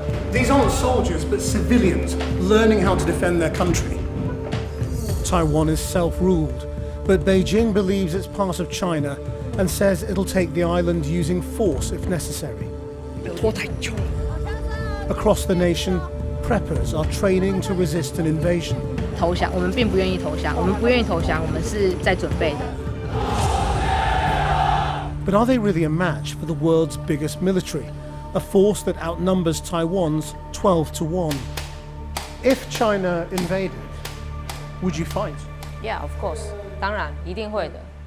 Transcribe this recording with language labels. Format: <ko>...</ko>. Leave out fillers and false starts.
<en>These aren't soldiers, but civilians learning how to defend their country. Taiwan is self-ruled, but Beijing believes it's part of China and says it'll take the island using force if necessary. Across the nation, preppers are training to resist an invasion.</en> <zh>投降，我们并不愿意投降，我们不愿意投降，我们是在准备的。</zh> <en>But are they really a match for the world's biggest military, a force that outnumbers Taiwan's 12 to 1? If China invaded, would you fight? Yeah, of course.</en> <zh>当然，一定会的。</zh>